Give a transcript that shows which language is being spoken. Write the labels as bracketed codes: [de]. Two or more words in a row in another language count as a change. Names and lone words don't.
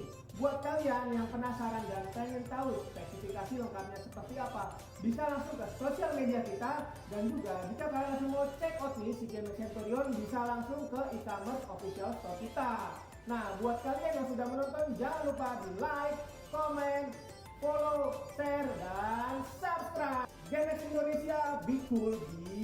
[id] Buat kalian yang penasaran dan pengen tahu spesifikasi lengkapnya seperti apa, bisa langsung ke sosial media kita. Dan juga jika kalian langsung mau [en] check out [id] nih si GMX Centurion, bisa langsung ke [en] e-commerce official store [id] kita. Nah buat kalian yang sudah menonton, jangan lupa di [en] like, comment, follow, share, [id] dan subscribe. GMX Indonesia, [en] be cool, be